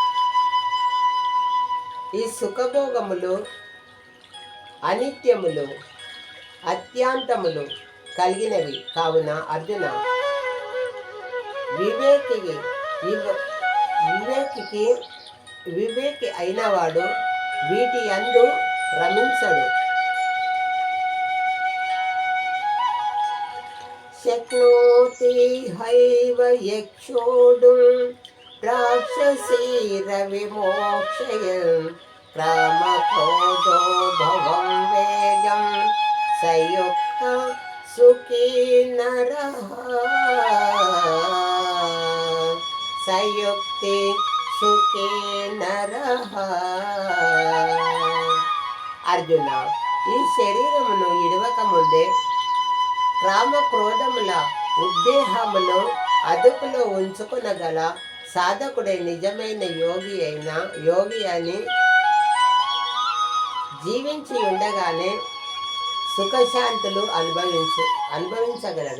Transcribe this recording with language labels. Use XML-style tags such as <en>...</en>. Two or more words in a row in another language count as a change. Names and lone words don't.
<te>ఈ సుఖభోగములు అనిత్యములు, అత్యంతములు కలిగినవి కావున అర్జున, వివేకి అయినవాడు వీటి యందు రమించడు.</te> <sa>शक्नोति हैव यक्षोडुं राक्षसीरविमोक्षयन् क्रामक्रोधो भवं वेगं संयुक्त सुखी नरः संयुक्ति सुखी नरः.</sa> <te>అర్జున, ఈ శరీరమును ఇడవక ముందే కామక్రోధముల ఉద్దేహమును అదుపులో ఉంచుకునగల సాధకుడే నిజమైన యోగి అని జీవించి ఉండగానే సుఖశాంతులు అనుభవించగలడు.</te>